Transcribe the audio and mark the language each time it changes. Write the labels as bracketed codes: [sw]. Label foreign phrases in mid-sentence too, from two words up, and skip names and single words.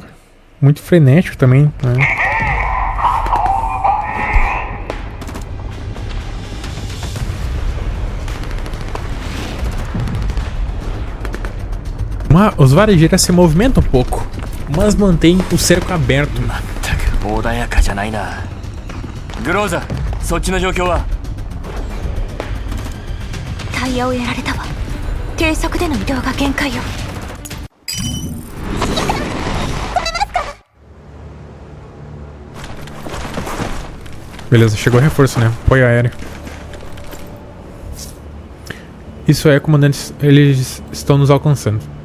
[pt] Muito frenético também, né? Os varejeiros se movimentam um pouco, mas mantém o cerco aberto. [ja] 穏やかじゃないな。グローザ、そっちの状況は？タイヤをやられたわ。低速での移動が限界よ。 [pt] Beleza, chegou reforço, né? Apoio aéreo. Isso é, comandantes, eles estão nos alcançando.